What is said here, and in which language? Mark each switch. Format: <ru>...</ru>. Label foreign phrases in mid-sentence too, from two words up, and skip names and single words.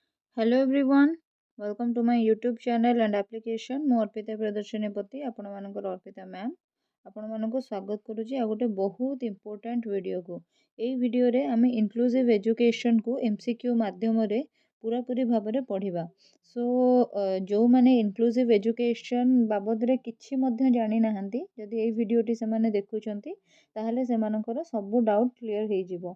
<en>Hello everyone, welcome to my YouTube channel and application.</en> <or>ମୁଁ ଅର୍ପିତା ପ୍ରଦର୍ଶନୀ ପତି ଆପଣମାନଙ୍କର ଅର୍ପିତା ମ୍ୟାମ୍ ଆପଣମାନଙ୍କୁ ସ୍ୱାଗତ କରୁଛି ଆଉ ଗୋଟେ ବହୁତ</or> <en>important video.</en> <or>ଏଇ ଭିଡ଼ିଓରେ ଆମେ</or> <en>inclusive education</en> <or>MCQ ମାଧ୍ୟମରେ ପୁରାପୁରି ଭାବରେ ପଢ଼ିବା। ସୋ ଯେଉଁମାନେ</or> <en>inclusive education</en> <or>ବାବଦରେ କିଛି ମଧ୍ୟ ଜାଣିନାହାନ୍ତି, ଯଦି ଏଇ ଭିଡ଼ିଓଟି ସେମାନେ ଦେଖୁଛନ୍ତି ତାହେଲେ ସେମାନଙ୍କର ସବୁ</or> <en>doubt clear</en> <or>ହେଇଯିବ।</or>